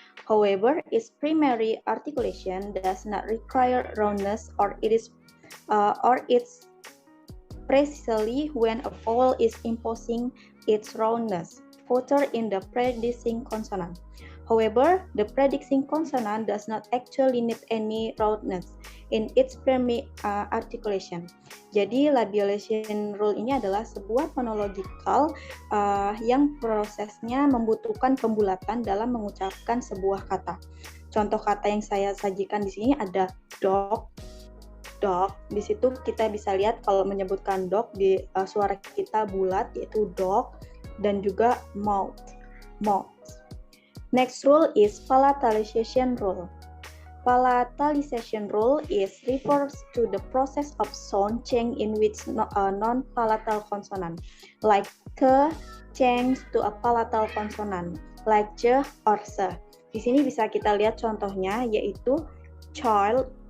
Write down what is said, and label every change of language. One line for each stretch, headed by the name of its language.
English: However, its primary articulation does not require roundness or it's precisely when a vowel is imposing its roundness, further in the predicting consonant. However, the predicting consonant does not actually need any roundness in its primary articulation.
Indonesian: Jadi, labialization rule ini adalah sebuah phonological yang prosesnya membutuhkan pembulatan dalam mengucapkan sebuah kata. Contoh kata yang saya sajikan di sini ada dog. Di situ kita bisa lihat kalau menyebutkan dog di suara kita bulat yaitu dog, dan juga mouth.
English: Next rule is palatalization rule. Palatalization rule refers to the process of sound change in which non-palatal consonant, like ke, change to a palatal consonant, like je or se.
Indonesian: Di sini bisa kita lihat contohnya yaitu
English: child,